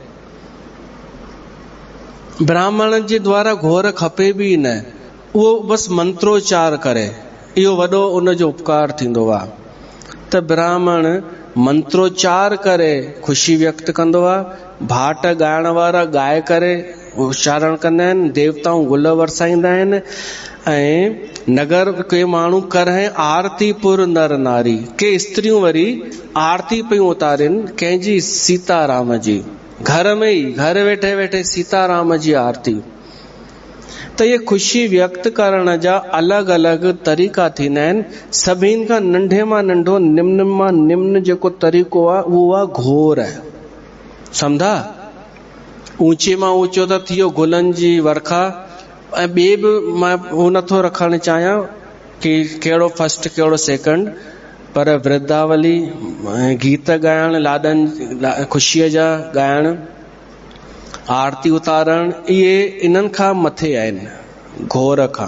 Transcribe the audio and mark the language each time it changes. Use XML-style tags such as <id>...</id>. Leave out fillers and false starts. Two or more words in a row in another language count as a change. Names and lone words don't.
<sd>ब्राह्मण जे द्वारा घोर खपे बि न, उहो बसि मंत्रोच्चार करे, इहो वॾो उनजो उपकार थींदो आहे। त ब्राह्मण मंत्रोच्चार करे ख़ुशी व्यक्त कंदो आहे। भाट ॻाइण वारा ॻाए करे उच्चारण कंदा आहिनि। देवताऊं गुल वरसाईंदा आहिनि। ऐं नगर के माण्हू</sd> <awa>करहे आरती पुर नर नारी,</awa> <sd>के स्त्रियूं वरी आरती पियूं उतारिन कंहिंजी? सीताराम जी। घर में ई घर वेठे वेठे सीताराम जी आरती। त ये ख़ुशी व्यक्त करण जा अलॻि अलॻि तरीक़ा थींदा आहिनि। सभिनि खां नंढे मां नंढो, निम्न मां निम्न जेको तरीक़ो आहे उहो आहे घोर। सम्झा? ऊंचे मां ऊंचो त थियो गुलनि जी वर्खा। ऐं ॿिए बि मां हू नथो रखणु चाहियां कि कहिड़ो फर्स्ट कहिड़ो सेकंड, पर वृद्धावली गीत ॻाइण, लाॾनि ख़ुशीअ जा ॻाइण, आरती उतारण, इहे इन्हनि खां मथे आहिनि घोर खां।</sd>